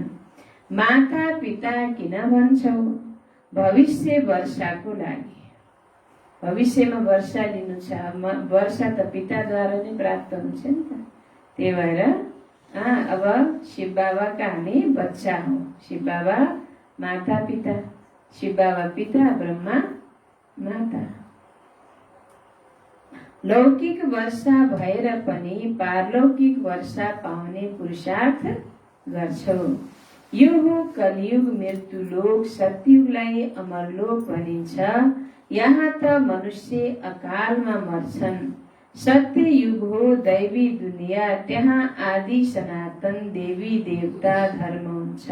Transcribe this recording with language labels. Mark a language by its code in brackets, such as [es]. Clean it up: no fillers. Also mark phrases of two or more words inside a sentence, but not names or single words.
[ne] माता पिता किन भन्छौ? भविष्य वर्षाको लागि। भविष्यमा वर्षा लिनु छ, वर्षा त पिताद्वारा नै प्राप्त हुन्छ नि त। त्यही भएर अब शिव बाबाका हामी बच्चा हौँ। शिव बाबा माता पिता, शिव बाबा पिता, ब्रह्मा माता। लौकिक वर्षा भएर पनि पारलौकिक वर्षा पाउने पुरुषार्थ गर्छौ। यो हो कलियुग मृत्युलोक, सत्ययुगलाई अमरलोक भनिन्छ। यहाँ त मनुष्य अकालमा मर्छन्। सत्य युग हो दैवी दुनिया, त्यहाँ आदि सनातन देवी देवता धर्म हुन्छ।